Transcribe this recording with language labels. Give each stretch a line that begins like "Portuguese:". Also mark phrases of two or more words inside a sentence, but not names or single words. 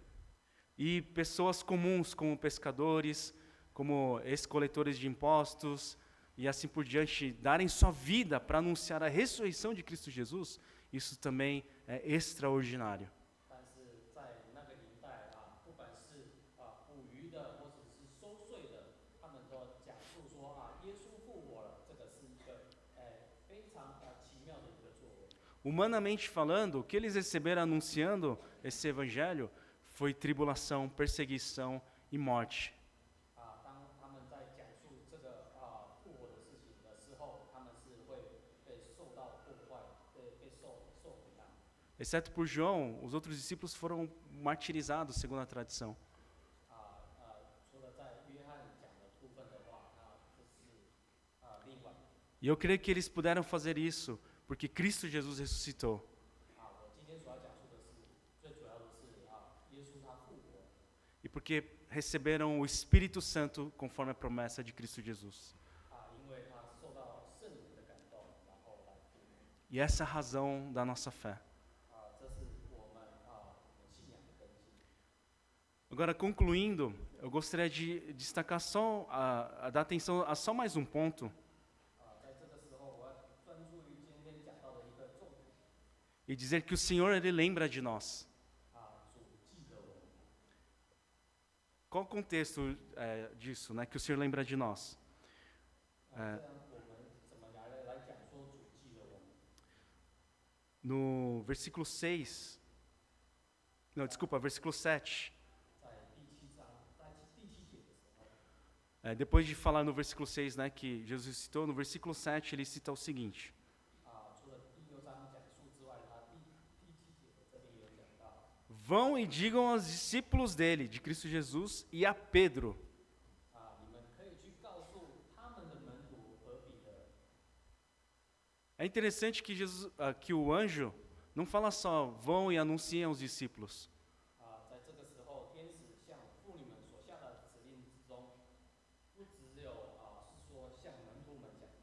Portuguese: E pessoas comuns, como pescadores, como ex-coletores de impostos e assim por diante, darem sua vida para anunciar a ressurreição de Cristo Jesus, isso também é extraordinário.
Chinese: 但是在那个年代不管是捕鱼的或者是收税的，他们都讲述说耶稣复活了，这个是一个非常奇妙的一个作为。
Portuguese: Humanamente falando, o que eles receberam anunciando esse evangelho foi tribulação, perseguição e morte.
Chinese: 当他们在讲述这个复活的事情的时候，他们是会被受到破坏，被受苦难。
Portuguese: Exceto por João, os outros discípulos foram martirizados, segundo a tradição.
Chinese: 除了在约翰讲的部分的话，这是另外。
Portuguese: E eu creio que eles puderam fazer isso porque Cristo Jesus ressuscitou.
Chinese: 我今天所要讲述的是，最主要的是耶稣他复活。
Portuguese: E porque receberam o Espírito Santo conforme a promessa de Cristo Jesus.
Chinese: 因为他受到圣灵的感动，然后来复活。
Portuguese: E essa é a razão da nossa fé.
Chinese: 这是我们信仰的根基。
Portuguese: Agora, concluindo, eu gostaria de destacar dar atenção a só mais um ponto.
Chinese: 在这个时候，我要专注于今天讲到的一个重点。
Portuguese: E dizer que o Senhor, Ele lembra de nós.
Chinese: 主记得我们。
Portuguese: Qual o contexto disso, né? Que o Senhor lembra de nós?
Chinese: 这样我们怎么来讲说主记得我们？
Portuguese: No versículo 6, não, desculpa, versículo 7.
Chinese: 在第7章，在第7节的时候，
Portuguese: Depois de falar no versículo 6, né, que Jesus citou, no versículo 7 ele cita o seguinte:
Chinese: 除了第6章讲述之外，他第7节这里有讲到。
Portuguese: Vão e digam aos discípulos dele, de Cristo Jesus, e a Pedro.
Chinese: 你们可以去告诉他们的门徒和彼得。
Portuguese: É interessante que, que o anjo não fala só, vão e anunciem aos discípulos.
Chinese: 在这个时候，天使向妇女们所下的指令之中，不只有是说向门徒们讲，